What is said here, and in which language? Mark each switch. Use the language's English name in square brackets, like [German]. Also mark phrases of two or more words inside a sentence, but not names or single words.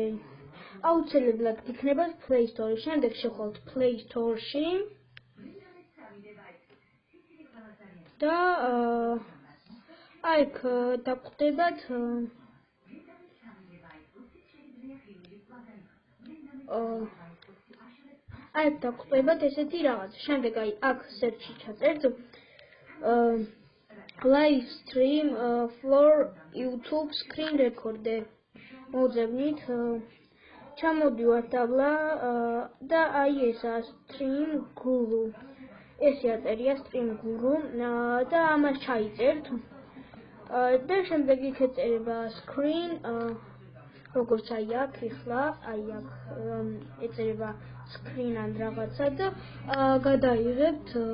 [Georgian] აუცილებლად იქნება Play Store-ში, შემდეგ შევხვალთ Play Store-ში და აქ დაგვხვდებათ ესეთი რაღაც. შემდეგ აქ search-ში ჩაწერთ [English] live stream for YouTube screen recorder. [Georgian] მოძებნით, ჩამოდივართ დაბლა და ესა stream guru. ეს აწერია stream guru და ამას ჩაიწერთ. და შემდეგ იქ ეწერება screen როგორც აქ ეხლა, აქ ეწერება screen ან რაღაცა და გადაიღებთ.